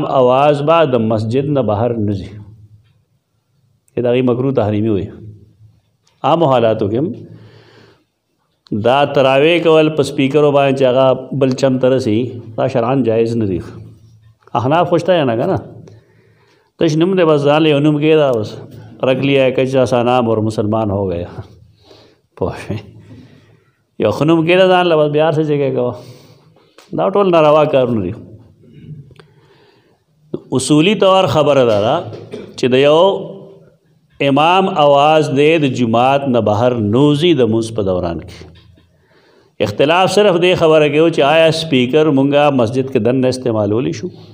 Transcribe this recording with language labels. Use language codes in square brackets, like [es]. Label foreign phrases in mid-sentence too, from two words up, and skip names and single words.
[ps] آواز به د مسجد نه بهر نه ځي چې د هغې مکروه تحریمي وایي عامو حالاتو کې دا تراویح کول په سپیکرو باندې چې هغه بل چم ته رسي دا شرعاً جایز نه دي احناف خوشته یې نه که نه تش نم دے بس ځان یو نوم کېدا [ur] بس رکھ لیا ہے کچا سا نام اور مسلمان ہو گیا [ps] پوه یو ښه نوم کېدا ځان له بس بیا هر څه جګې کوه دا ټول ناروا کارونه دي اصولی طور خبره دا ده چې د یو امام آواز دی د جماعت نه بهر نوزي د مونځ په دوران کې اختلاف صرف دې خبره کې و چې آیا سپیکر مونږه مسجد کې دننه استعمالولی شو